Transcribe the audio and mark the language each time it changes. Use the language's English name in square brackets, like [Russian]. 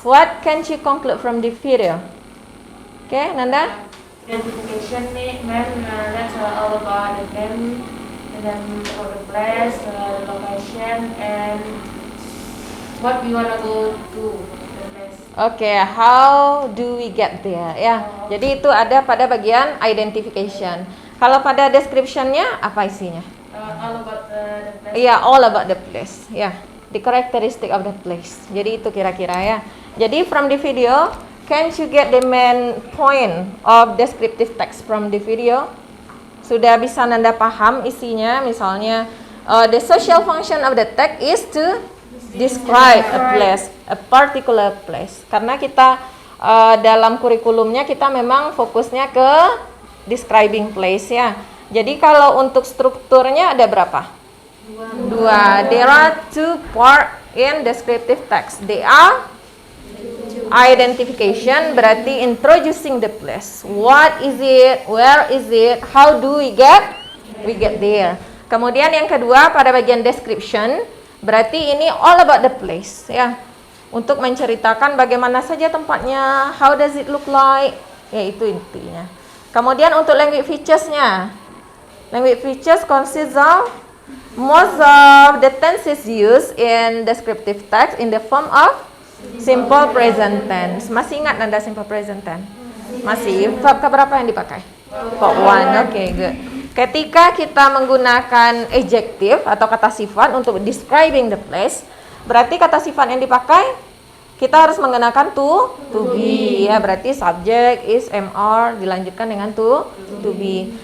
[English] What can you conclude from the video? Okay, Nanda? Identification nih, that's all about the name, and then for the place, the location, and what we wanna go to. Oke, how do we get there? [Indonesian] Ya, jadi itu ada pada bagian identification. Kalau pada description-nya apa isinya? [English] All about the place. [Indonesian] Iya, [English] all about the place. Ya, the characteristic of the place. [Indonesian] Jadi itu kira-kira ya. Jadi [English] from the video, can you get the main point of descriptive text from the video? [Indonesian] Sudah bisa Nanda paham isinya? Misalnya, [English] the social function of the text is to describe a place, a particular place. [Indonesian] Karena kita dalam kurikulumnya kita memang fokusnya ke describing place ya. Jadi kalau untuk strukturnya ada berapa? Dua. [English] There are two part in descriptive text. They are identification, [Indonesian] berarti [English] introducing the place. What is it? Where is it? How do we get? We get there. [Indonesian] Kemudian yang kedua pada bagian description, berarti ini [English] all about the place [Indonesian] ya. Untuk menceritakan bagaimana saja tempatnya, [English] how does it look like, [Indonesian] ya itu intinya. Kemudian untuk language features-nya. [English] Language features consists of most of the tenses used in descriptive text in the form of simple present tense. [Indonesian] Masih ingat Nanda simple present tense? Masih. Verb keberapa yang dipakai? Verb 1. [English] Oke, good. [Indonesian] Ketika kita menggunakan adjective atau kata sifat untuk [English] describing the place, [Indonesian] berarti kata sifat yang dipakai kita harus menggunakan to be ya, berarti subject is MR dilanjutkan dengan to be.